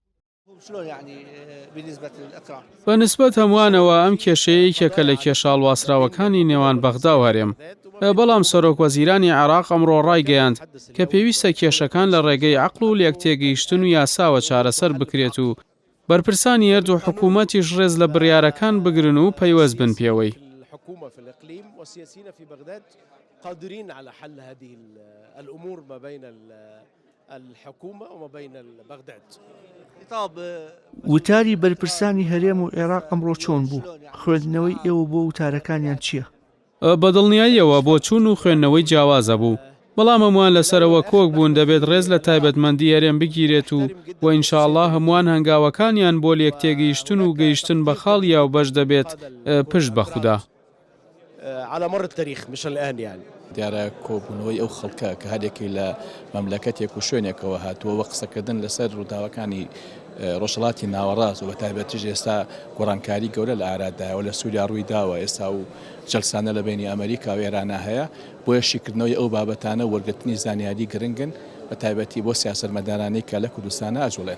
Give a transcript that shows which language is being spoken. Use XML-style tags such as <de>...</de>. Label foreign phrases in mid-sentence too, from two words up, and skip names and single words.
<ckb>بە نسبەت هەمووانەوە ئەم کێشەیەکێکە لە کێشاڵواسراوەکانی نێوان بەغدا و هەرێم. بەڵام سەرۆکوەزیرانی عێراق ئەمڕۆ ڕایگەیاند کە پێویستە کێشەکان لە ڕێگەی عەقڵ و لێکتێگەیشتن و یاساوە چارەسەر بکرێت و بەرپرسانی هەردوو حکوومەتیش ڕێز لە بڕیارەکان بگرن و پەیوەست بن پێوەی.</ckb> <ar>قادرين على حل هذه الأمور ما بين الحكومة وما بين بغداد.</ar> <ckb>وتاری بەرپرسانی هەرێم و عێراق ئەمڕۆ چۆن بوو؟ خوێندنەوەی ئێوە بۆ وتارەکانیان چییە؟ بەدڵنیاییەوە بۆ چوون و خوێندنەوەی جیاوازە بوو. بەڵام هەمووان لەسەرەوە کۆک بوون دەبێت ڕێز لە تایبەتمەندی هەرێم بگیرێت و ئینشاءڵڵا هەمووان هەنگاوەکانیان بۆ لێکتێگەیشتن و گەیشتن بە خاڵ یا و بەش دەبێت پشت بە خودا.</ckb> <ar>على مر التاريخ مش الآن يعني.</ar> <ckb>دیارە کۆبوونەوەی ئەو خەڵکە کە هەرێکی لە مەملەکەتێک و شوێنێکەوە هاتووە وە قسەکردن لەسەر ڕووداوەکانی ڕۆژهەڵاتی ناوەڕاست و بە تایبەتیش ئێستا گۆڕانکاری گەورە لە ئارادایەوە لە سووریا ڕووی داوە ئێستا و جەلسانە لە بینی ئەمریکا و ئێرانە هەیە بۆ یەشیکردنەوەی ئەو بابەتانە وەرگرتنی زانیاری گرنگن بە تایبەتی بۆ سیاسەتمەدارانەی کە لە کوردستانە ئەجوڵێن.</ckb>